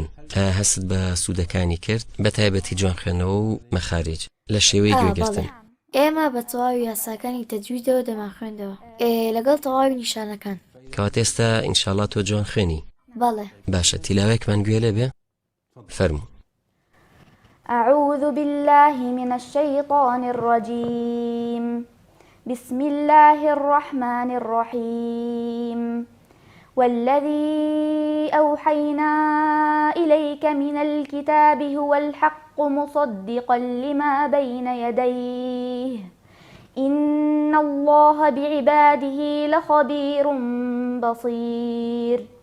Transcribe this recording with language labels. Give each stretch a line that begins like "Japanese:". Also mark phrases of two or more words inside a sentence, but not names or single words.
Central Kurdish: هەست بە سوودەکانی کرد بە تایبەتی جوان خوێندنەوە و مەخارج لە شێوەی گوێگرتن؟ ئێمە بە تەواوی یاساکانی تەجویدەوە دەمان خوێندەوە لەگەڵ تەواوی نیشانەکان. کەواتە ئێستا ئینشاڵڵا تۆ جوان خوێنی؟ بەڵێ. باشە تیلاوێکمان گوێ لێ بێ؟ فەرموو.
Arabic: أعوذ بالله من الشيطان الرجيم بسم الله الرحمن الرحيم والذي أوحينا إليك من الكتاب هو الحق مصدقا لما بين يديه إن الله بعباده لخبير بصير